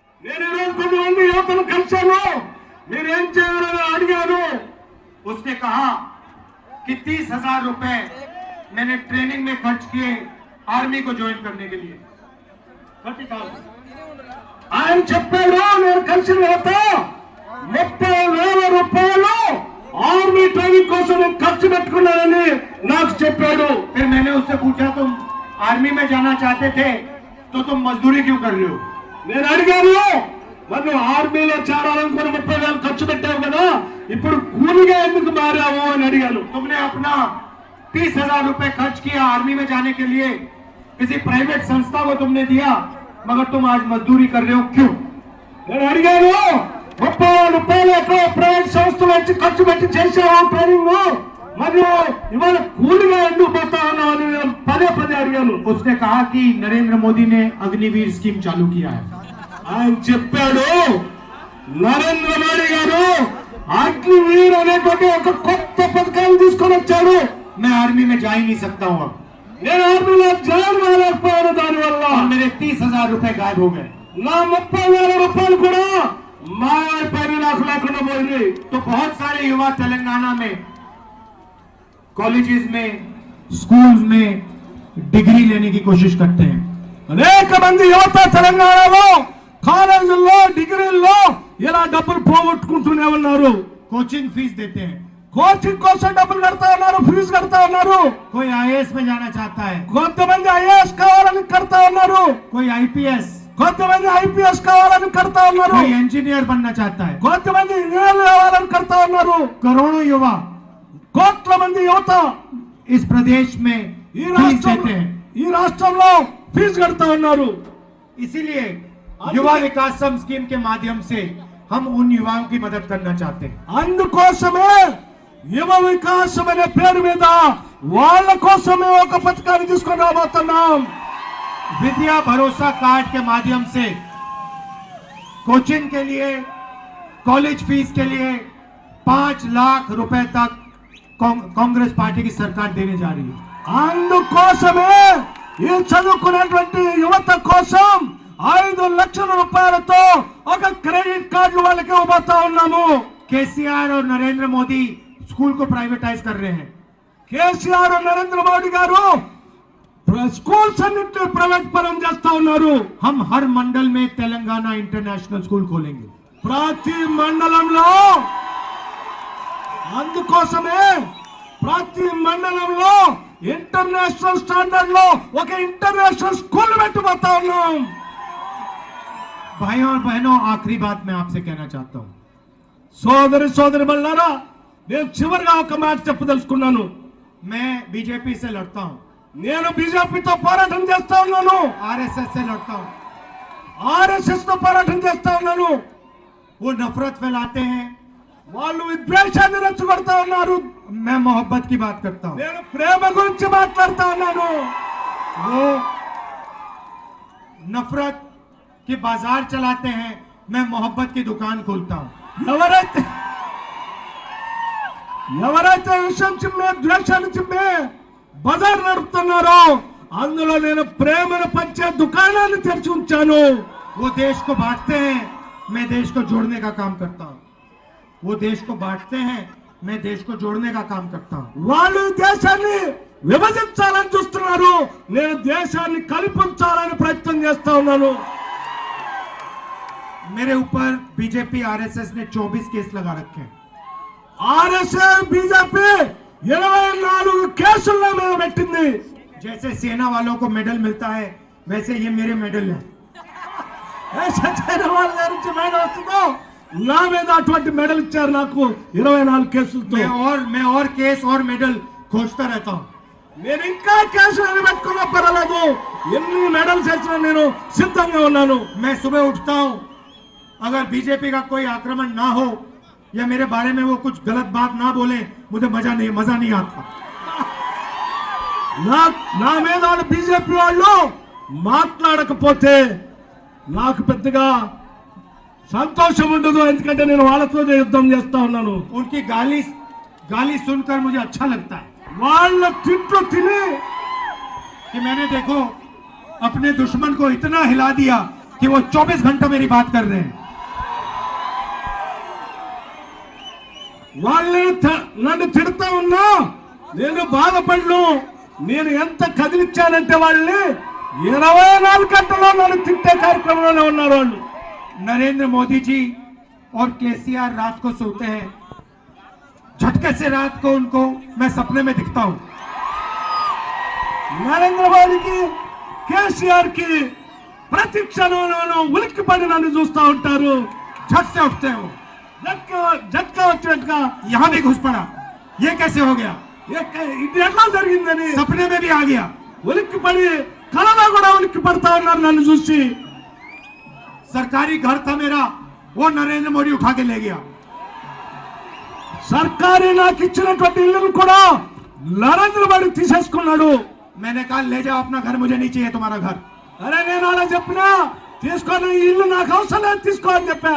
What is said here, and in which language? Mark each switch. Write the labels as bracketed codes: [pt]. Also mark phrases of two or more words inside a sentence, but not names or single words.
[te] నేను ఈ రోజు కొంతమంది యువతను కలిశాను, మీరేం చేయాలని అడిగాను. [hi] उसने कहा कि 30,000 रुपए मैंने ट्रेनिंग में खर्च किए आर्मी को ज्वाइन करने के लिए। [te] ఆయన చెప్పాడు, నేను కలిసిన యువత 30,000 రూపాయలు ఆర్మీ ట్రైనింగ్ కోసం నేను ఖర్చు పెట్టుకున్నానని నాకు చెప్పాడు. [hi] फिर मैंने उससे पूछा तुम आर्मी में जाना चाहते थे तो तुम मजदूरी क्यों कर रहे हो? [te] నేను అడిగాను, మరి నువ్వు ఆర్మీలో చేరాలనుకుని 30,000 ఖర్చు పెట్టావు కదా, ఇప్పుడు కూలిగా ఎందుకు మారావు అని అడిగాను. [hi] तुमने अपना 30,000 रुपए खर्च किया आर्मी में जाने के लिए, किसी प्राइवेट संस्था को तुमने दिया, मगर तुम आज मजदूरी कर रहे हो, क्यों? [te] నేను అడిగాను, 30,000 రూపాయలు ఎక్కడ ప్రైవేట్ సంస్థలు వచ్చి ఖర్చు పెట్టి చేసావు ట్రైనింగ్, మరియు ఇవాళ కూలిగా ఎందుకు పోతా ఉన్నావు అని నేను పదే పదే అడిగాను. [hi] उसने कहा कि नरेंद्र मोदी ने अग्निवीर स्कीम चालू किया है। [te] ఆయన చెప్పాడు, నరేంద్ర మోడీ గారు అగ్నివీర్ అనేటువంటి ఒక కొత్త పథకాన్ని తీసుకొని వచ్చాడు. [hi] मैं आर्मी में जा ही नहीं सकता हूँ अब, [te] నేను ఆర్మీలో జాయిన్ కాలేకపోయాను. దానివల్ల [hi] और मेरे 30,000 रुपए गायब हो गए। [te] నా 30,000 రూపాయలు కూడా మాయమైపోయి నాకు లేకుండా పోయింది. [hi] तो बहुत सारे युवा तेलंगाना में कॉलेजेस में स्कूल्स में डिग्री लेने की कोशिश करते हैं। [te] అనేక మంది యువత తెలంగాణలో కాలేజీల్లో డిగ్రీల్లో ఇలా డబ్బులు పోగొట్టుకుంటూనే ఉన్నారు. [en] coaching fees [hi] देते हैं, [te] కోచింగ్ కోసం డబ్బులు కడతా ఉన్నారు, ఫీజు కడతా ఉన్నారు. [hi] कोई IAS में जाना चाहता है, [te] కొంతమంది ఐఏఎస్ కావాలని కడతా ఉన్నారు, [hi] कोई IPS, [te] కొంతమంది ఐపీఎస్ కావాలని కడతా ఉన్నారు, [hi] कोई इंजीनियर बनना चाहता है। [te] కొంతమంది ఇంజనీర్లు కావాలని కడతా ఉన్నారు. [hi] करोड़ों युवा [te] కోట్ల మంది యువత [hi] इस प्रदेश में [te] ఈ [hi] फीस [te] రాష్ట్రం [hi] देते हैं। [te] ఈ రాష్ట్రంలో ఫీజు కడతా ఉన్నారు. [hi] इसीलिए युवा विकासम स्कीम के माध्यम से हम उन युवाओं की मदद करना चाहते हैं। [te] అందుకోసమే యువ వికాసం అనే పేరు మీద వాళ్ళ కోసమే ఒక పథకాన్ని తీసుకొని రాబోతున్నాం. [hi] विद्या भरोसा कार्ड के माध्यम से कोचिंग के लिए, [en] college fees [hi] के लिए 5 लाख रुपए तक कांग्रेस पार्टी की सरकार देने जा रही है। [te] అందుకోసమే ఈ చదువుకునేటువంటి యువత కోసం 5 లక్షల రూపాయలతో ఒక [en] credit cards [te] వాళ్ళకి ఇవ్వబోతా ఉన్నాము. [hi] केसीआर और नरेंद्र मोदी स्कूल को प्राइवेटाइज कर रहे हैं। [te] కేసీఆర్ నరేంద్ర మోడీ గారు స్కూల్స్ అన్నింటినీ ప్రైవేట్ పరం చేస్తా ఉన్నారు. [hi] हम हर मंडल में तेलंगाना इंटरनेशनल स्कूल खोलेंगे। [te] ప్రతి మండలంలో అందుకోసమే ప్రతి మండలంలో [en] international standard [te] లో ఒక [en] international school [te] పెట్టబోతా ఉన్నాం. [hi] भाइयों और बहनों, आखिरी बात मैं आपसे कहना चाहता हूं। [te] సోదరి మల్లారా, నేను చివరిగా ఒక మాట చెప్పదలుచుకున్నాను. [hi] मैं बीजेपी से लड़ता हूं, [te] నేను బీజేపీతో పోరాటం చేస్తా ఉన్నాను, [hi] आरएसएस से लड़ता हूं। [te] ఆర్ఎస్ఎస్ తో పోరాటం చేస్తా ఉన్నాను. [hi] वो नफरत फैलाते हैं, [te] వాళ్ళు విద్వేషాన్ని రెచ్చగొడతా ఉన్నారు. [hi] मैं मोहब्बत की बात करता हूं। [te] నేను ప్రేమ గురించి మాట్లాడుతా ఉన్నాను. [hi] वो नफरत की बाजार चलाते हैं, मैं मोहब्बत की दुकान खोलता हूं। [te] ఎవరైతే విషయం చిమ్మే, ద్వేషాన్ని చిమ్మే బజార్ నడుపుతున్నారో అందులో నేను ప్రేమను పంచే దుకాణాన్ని తెరిచి ఉంచాను. [hi] वो देश को बांटते हैं, मैं देश को जोड़ने का काम करता हूं। वो देश को बांटते हैं, मैं देश को जोड़ने का काम करता हूं। [te] వాళ్ళు ఈ దేశాన్ని విభజించాలని చూస్తున్నారు, నేను దేశాన్ని కలిపించాలని ప్రయత్నం చేస్తా ఉన్నాను. [hi] मेरे ऊपर बीजेपी आरएसएस ने 24 केस लगा रखे हैं। [te] ఆర్ఎస్ఎస్ బీజేపీ 24 కేసులు నా మీద పెట్టింది. [hi] जैसे सेना वालों को मेडल मिलता है, वैसे ये मेरे मेडल है। [te] సత్యనారాయణ వాళ్ళ గారి నుంచి మెడల్ వస్తుందో నా మీద అటువంటి మెడల్ ఇచ్చారు నాకు 24 కేసులతో. [hi] मैं और केस और मेडल खोजता रहता हूं। [te] నేను ఇంకా కేసులు పెట్టుకున్నా పర్వాలేదు, ఎన్ని మెడల్స్ వచ్చినా నేను సిద్ధంగా ఉన్నాను. [hi] मैं सुबह उठता हूं, अगर बीजेपी का कोई आक्रमण ना हो या मेरे बारे में वो कुछ गलत बात ना बोले, मुझे मजा नहीं आता। [te] నా మీద బీజేపీ వాళ్ళు మాట్లాడకపోతే నాకు పెద్దగా సంతోషం ఉండదు, ఎందుకంటే నేను వాళ్ళతో యుద్ధం చేస్తా ఉన్నాను. [hi] उनकी गाली सुनकर मुझे अच्छा लगता है [te] వాళ్ళ తిట్లు తిని [hi] कि मैंने देखो अपने दुश्मन को इतना हिला दिया कि वो 24 घंटा मेरी बात कर रहे हैं। [te] వాళ్ళని నన్ను తిడుతూ ఉన్నా నేను బాధపడ్ను. నేను ఎంత కదిలిచ్చానంటే వాళ్ళని 24 గంటల్లో నన్ను తిట్టే కార్యక్రమంలోనే ఉన్నారు వాళ్ళు. [hi] नरेंद्र मोदी जी और केसीआर रात को सोते हैं, झटके से रात को उनको मैं सपने में दिखता हूं। [te] నరేంద్ర మోదీకి కేసీఆర్ కి ప్రతి క్షణంలోనూ ఉలిక్కిపడి నన్ను చూస్తూ ఉంటారు. [hi] झट से उठते हो, [te] జట్కా వచ్చినట్టుగా [hi] यहां भी घुस पड़ा, ये कैसे हो गया? [te] ఇది ఎట్లా జరిగిందని [hi] सपने में भी आ गया। [te] ఉలిక్కిపడి కలలో కూడా ఉలిక్కి పడతా ఉన్నారు నన్ను చూసి. [hi] सरकारी घर था मेरा, वो नरेंद्र मोदी उठा के ले गया। [te] సర్కారీ నాకు ఇచ్చినటువంటి ఇల్లును కూడా నరేంద్ర మోడీ తీసేసుకున్నాడు. [hi] मैंने कहा ले जाओ अपना घर, मुझे नहीं चाहिए तुम्हारा घर। [te] అరే నేను అలా చెప్పినా తీసుకొని ఈ ఇల్లు నాకు అవసరం లేదు తీసుకో అని చెప్పా.